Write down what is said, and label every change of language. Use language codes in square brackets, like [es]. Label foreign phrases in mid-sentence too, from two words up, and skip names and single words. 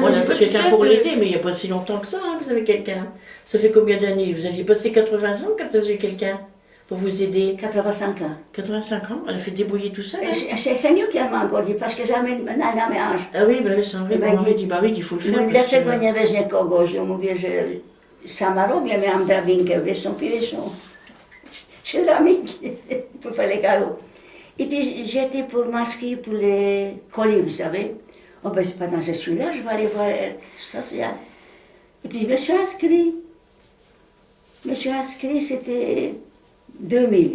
[fr] On a pas quelqu'un pour Peut-être, l'aider, mais il n'y a pas si longtemps que ça, hein, que vous avez quelqu'un. Ça fait combien d'années? Vous aviez passé 80 ans quand vous avez quelqu'un pour vous aider? 85 ans. 85 ans? Elle a fait débrouiller tout ça, hein? C'est Réunion qui m'a encore dit, parce que jamais maintenant, elle m'ange. Ah oui, ben, c'est vrai, Eh ben, maman m'a il- dit, bah oui, il faut le faire. parce [pl] Dlaczego [fr] que- [pl] nie weźmie kogoś? Ja mówię, że sama robię, miałam drabinkę, wieszą, [fr] céramique, pour faire les carreaux. Et puis j'étais pour m'inscrire pour les colis, vous savez. Oh ben pendant que je suis là, je vais aller voir l'aide sociale. Et puis je me suis inscrit. C'était 2000.